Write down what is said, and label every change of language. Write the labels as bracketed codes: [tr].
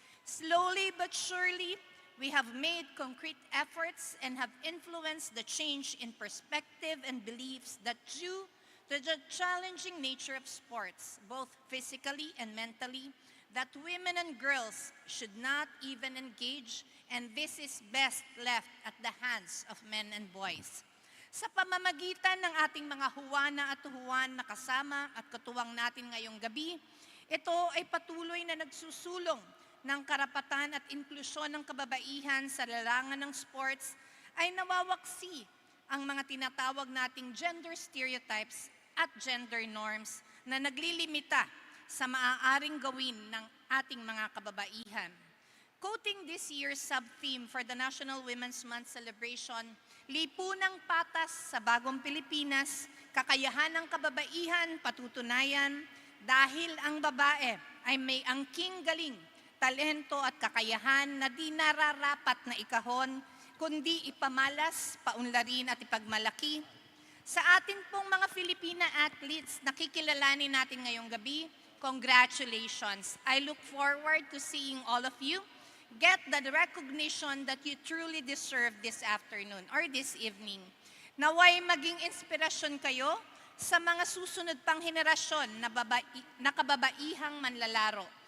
[en] Slowly but surely, we have made concrete efforts and have influenced the change in perspective and beliefs that due to the challenging nature of sports, both physically and mentally, that women and girls should not even engage, and this is best left at the hands of men and boys. [tl] Sa pamamagitan ng ating mga huwana at tuhuan na kasama at katuwang natin ngayong gabi, ito ay patuloy na nagsusulong ng karapatan at inklusyon ng kababaihan sa larangan ng sports, ay nawawaksi ang mga tinatawag nating gender stereotypes at gender norms na naglilimita sa maaaring gawin ng ating mga kababaihan. [en] Quoting this year's sub-theme for the National Women's Month celebration, [tl] lipunang patas sa bagong Pilipinas, kakayahan ng kababaihan patutunayan dahil ang babae ay may angking galing, talento at kakayahan na di nararapat na ikahon, kundi ipamalas, paunlarin at ipagmalaki. Sa atin pong mga Filipina athletes na kikilalanin natin ngayong gabi, congratulations. [en] I look forward to seeing all of you get the recognition that you truly deserve this afternoon or this evening. [tl] Naway maging inspirasyon kayo sa mga susunod pang henerasyon na kababaihang manlalaro.